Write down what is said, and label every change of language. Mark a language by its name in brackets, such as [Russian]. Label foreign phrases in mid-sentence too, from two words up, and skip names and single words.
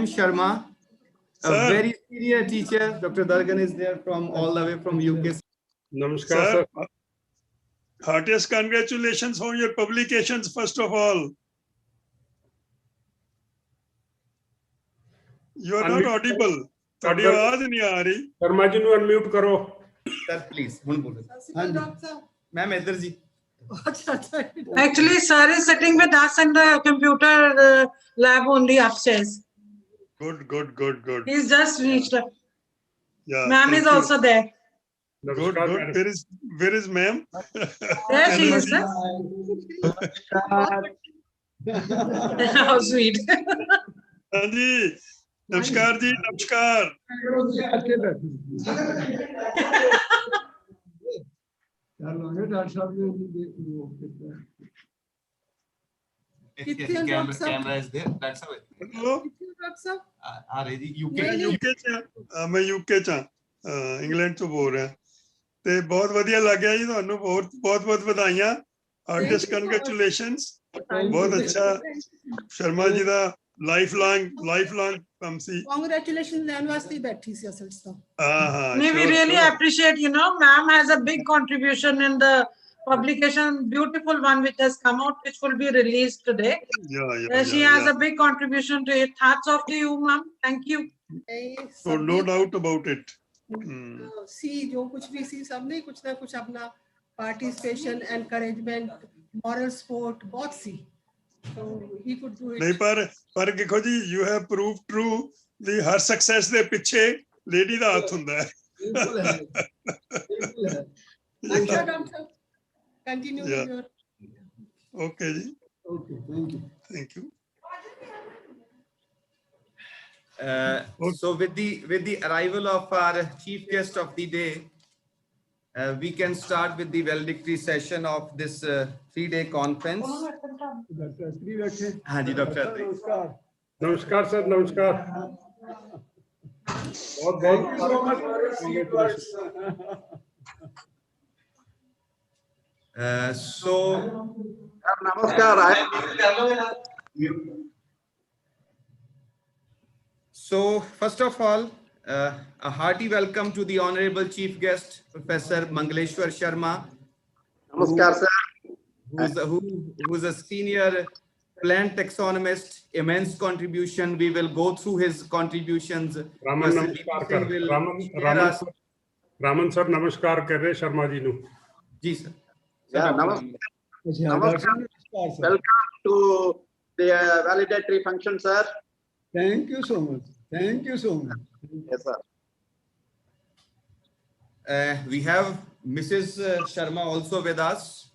[English] Sharma, a very senior teacher. Dr. Dargan is there from all the way from UK. Namaskar, sir. Heartiest congratulations on your publications, first of all. You are not audible. [Punjabi] ਤੁਹਾਡੀ ਆਵਾਜ਼ ਨਹੀਂ ਆ ਰਹੀ। ਸ਼ਰਮਾ ਜੀ ਨੂੰ ਅਨਮਿਊਟ ਕਰੋ। [English] Sir, please. Ma'am, [Punjabi] ਇੱਧਰ ਜੀ। [English] Actually, sir is sitting with us in the computer lab only upstairs. Good. He's just reached up. Yeah. Ma'am is also there. Good. Where is ma'am? There she is, sir. How sweet. [Punjabi] ਅਣਜੀ। ਨਮਸਕਾਰ ਜੀ, ਨਮਸਕਾਰ. [English] Camera is there. That's how it. [Punjabi] ਮੈਂ UK ਚ ਇੰਗਲੈਂਡ ਤੋਂ ਬੋਲ ਰਿਹਾ ਤੇ ਬਹੁਤ ਵਧੀਆ ਲੱਗਿਆ ਜੀ ਤੁਹਾਨੂੰ ਬਹੁਤ ਵਧਾਈਆਂ [English] heartiest congratulations [Punjabi] ਬਹੁਤ ਅੱਛਾ ਸ਼ਰਮਾ ਜੀ ਦਾ lifelong ਕੰਮ ਸੀ congratulations ਲੈਣ ਵਾਸਤੇ ਹੀ ਬੈਠੀ ਸੀ ਅਸਲ ਚ [English] we really appreciate, ma'am has a big contribution in the publication, beautiful one which has come out, which will be released today. She has a big contribution to it. Hats off to you, ma'am. Thank you. So no doubt about it. See, [Hindi] जो कुछ भी सी सबने कुछ ना कुछ अपना [English] participation, encouragement, moral support [Hindi] बहुत सी. [English] So he could do it. [Hindi] नहीं पर देखो जी, [English] you have proved true the [Punjabi] हर success ਦੇ ਪਿੱਛੇ lady ਦਾ ਹੱਥ ਹੁੰਦਾ ਹੈ. [Hindi] अच्छा डॉक्टर, [English] continue with your. Okay जी. Okay, thank you. So with the arrival of our chief guest of the day, we can start with the valedictory session of this 3-day conference. [Hindi] हाँ जी डॉक्टर नमस्कार सर नमस्कार बहुत [English] Thank you so much for your sweet words. Namaskar. So first of all, a hearty welcome to the honorable chief guest, Professor Mangaleshwar Sharma. Namaskar, sir. Who's a senior plant taxonomist, immense contribution. We will go through his contributions. [Punjabi] ਰਮਨ ਨਮਸਕਾਰ ਕਰ. ਰਮਨ ਸਰ ਨਮਸਕਾਰ ਕਰ ਰਹੇ ਸ਼ਰਮਾ ਜੀ ਨੂੰ. [English] Ji sir. Yeah, namaskar. Welcome to the validatory function, sir. Thank you so much. Thank you so much. Yes, sir. We have Mrs. Sharma also with us.